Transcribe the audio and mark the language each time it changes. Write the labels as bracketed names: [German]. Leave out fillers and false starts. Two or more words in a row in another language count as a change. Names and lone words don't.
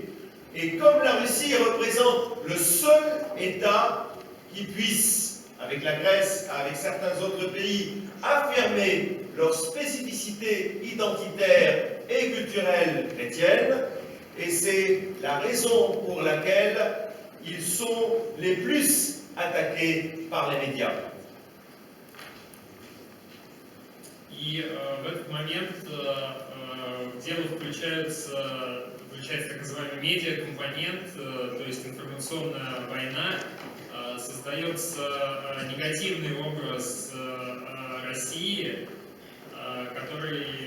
[French] Et comme la Russie représente le seul État qui puisse, avec la Grèce, avec certains autres pays, affirmer leur spécificité identitaire et culturelle chrétienne, et c'est la raison pour laquelle ils sont les plus attaqués par les médias. [Russian] И в этот момент в дело включается так называемый медиакомпонент, то есть информационная война, создается негативный образ России, который